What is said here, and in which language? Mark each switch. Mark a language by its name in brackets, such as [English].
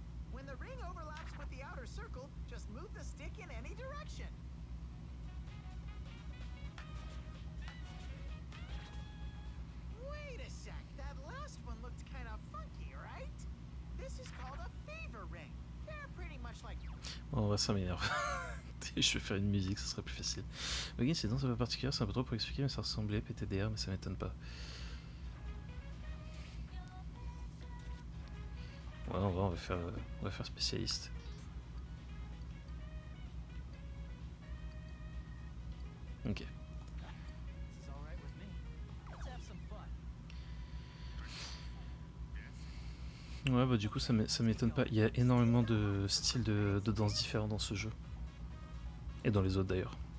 [English] When the ring overlaps with the outer circle, just move the stick in any direction. Wait a sec, that last one looked kind of funky, right? This is called a favor ring. They're pretty much like... [French] Bon, ouais, ça m'énerve. Je vais faire une musique, ça serait plus facile. Voguing, c'est une danse un peu particulière, c'est un peu trop pour expliquer, mais ça ressemblait PTDR, mais ça m'étonne pas. Ouais, on va faire spécialiste. Ok. [English] This is all right with me. Let's have some fun. [French] Ouais, bah du coup, ça m'étonne pas. Il y a énormément de styles de danse différents dans ce jeu. Et dans les autres d'ailleurs.